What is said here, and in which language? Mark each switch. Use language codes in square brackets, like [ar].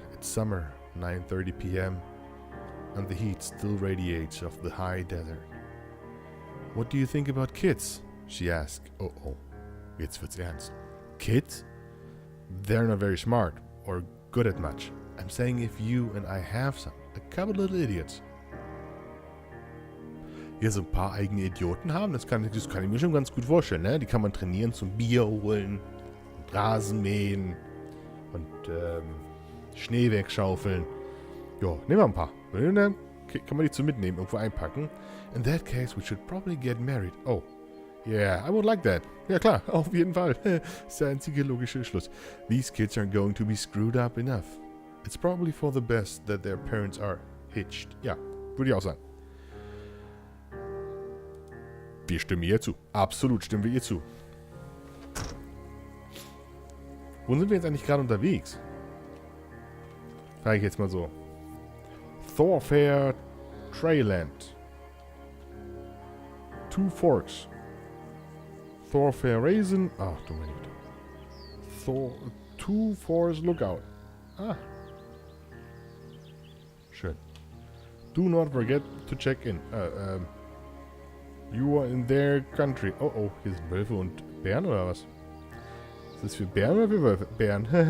[en] It's summer, 9:30 p.m., and the heat still radiates off the high desert. What do you think about kids? She asked. [de] Oh, jetzt wird's ernst. [en] Kids? They're not very smart, or good at much. I'm saying if you and I have some, a couple little idiots. [de] Ja, so ein paar eigene Idioten haben, das kann ich mir schon ganz gut vorstellen, ne? Die kann man trainieren zum Bier holen, und Rasen mähen und Schnee wegschaufeln. Ja, nehmen wir ein paar. Dann kann man die zu mitnehmen, irgendwo einpacken. [en] In that case, we should probably get married. Oh, yeah, I would like that. [de] Ja klar, auf jeden Fall. Das ist der einzige logische Schluss. [en] These kids aren't going to be screwed up enough. It's probably for the best that their parents are hitched. [de] Ja, würde ich auch sagen. Wir stimmen ihr zu. Absolut stimmen wir ihr zu. Wo sind wir jetzt eigentlich gerade unterwegs? Frage ich jetzt mal so. Thorfair Trailand. Two Forks. Thorfair Raisin. Ach du meine Güte. [en] Two Forks Lookout. Ah. [de] Schön. [en] Do not forget to check in. You are in their country. [de] Oh, hier sind Wölfe und Bären oder was? Ist das für Bären oder für Wölfe? Bären.